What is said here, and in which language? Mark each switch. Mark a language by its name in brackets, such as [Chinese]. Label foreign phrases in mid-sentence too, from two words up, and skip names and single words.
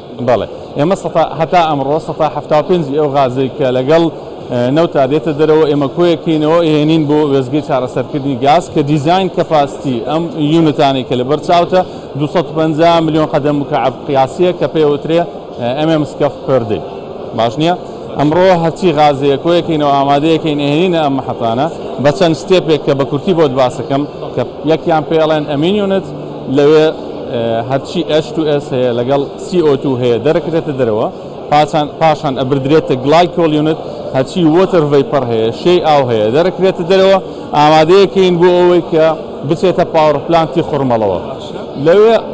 [Central Kurdish] بەڵێ ئێمە هەتا ئەمڕۆ 175 ئەو غازێک کە لەگەڵ نەوتا دێتە دەرەوە ئێمە کۆیەکەینەوە هێنین بۆ وێزگەی چارەسەرکردنی گاز کە [English] design capacity [Central Kurdish] ئەم یونتانی کە لە بەرچاوتە 250 ملیۆن [Arabic] قەدەم مکعب قیاسیە [Central Kurdish] کە پێوترێ [English] MMSCF per day [Central Kurdish] باش نییە ئەمڕۆ هەرچی غازەیە کۆیەکەینەوە ئامادەیەکەین هێنینە ئەم محەتانە بە چەند ستێپێک کە بە کورتی بۆت باسەکەم کە یەکیان پێڵێن [English] amine unit [Central Kurdish] لەوێ هەرچی H2S هەیە لەگەڵ CO2 هەیە دەرەکرێتە دەرەوە پاشان ئەبردرێتە [English] glycol unit [Central Kurdish] هەرچی [English] water vapor [Central Kurdish] هەیە شەی ئاو هەیە دەرەکرێتە دەرەوە ئامادەیەکەین بۆ ئەوەی کە بچێتە پاوەڕپلانتی خۆرمەڵەوە لەوێ